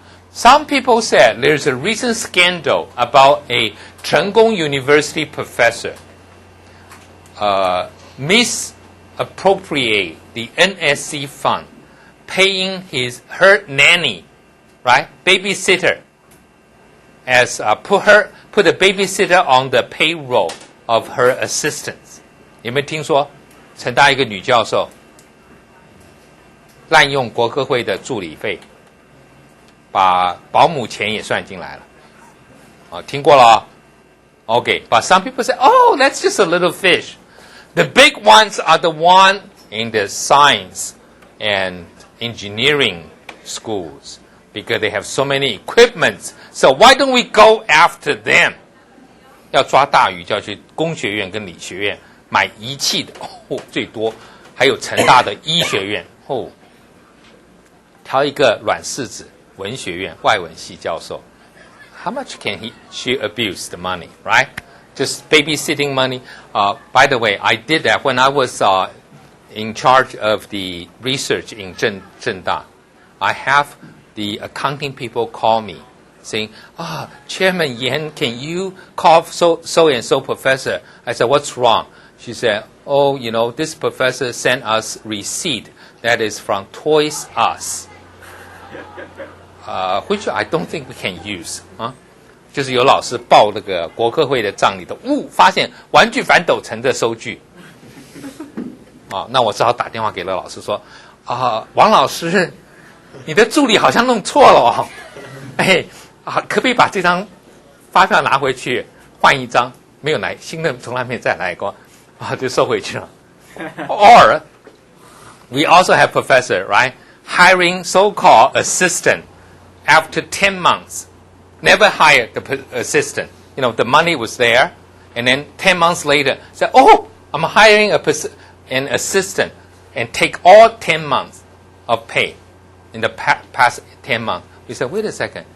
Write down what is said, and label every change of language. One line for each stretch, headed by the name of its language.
English: Some people said there's a recent scandal about a Chengkong University professor misappropriate the NSC fund, paying her nanny, right, babysitter, as put a babysitter on the payroll of her assistants.
Chinese: 有没有听说成大一个女教授滥用国科会的助理费，把保姆钱也算进来了？听过了？
English: Okay, but some people say, oh, that's just a little fish. The big ones are the one in the science and engineering schools because they have so many equipments. So why don't we go after them?
Chinese: 要抓大鱼就要去工学院跟理学院买仪器的最多，还有成大的医学院挑一个软柿子文学院外文系教授。
English: How much can she abuse the money, right? Just babysitting money. By the way, I did that when I was in charge of the research in Zhengda. I have the accounting people call me saying, Chairman Yan, can you call so and so professor? I said, what's wrong? She said, this professor sent us receipt that is from Toys Us, which I don't think we can use
Chinese: 啊，就是有老师报那个国科会的账里头，发现玩具反斗城的收据，啊，那我只好打电话给了老师说，王老师，你的助理好像弄错了哦，可不可以把这张发票拿回去换一张？没有来，新的从来没再来过，就收回去了。
English: Or we also have professor, right, hiring so-called assistant after 10 months. Never hired the assistant. You know, the money was there, and then 10 months later, said, "Oh, I'm hiring an assistant, and take all 10 months of pay in the past 10 months." We said, "Wait a second.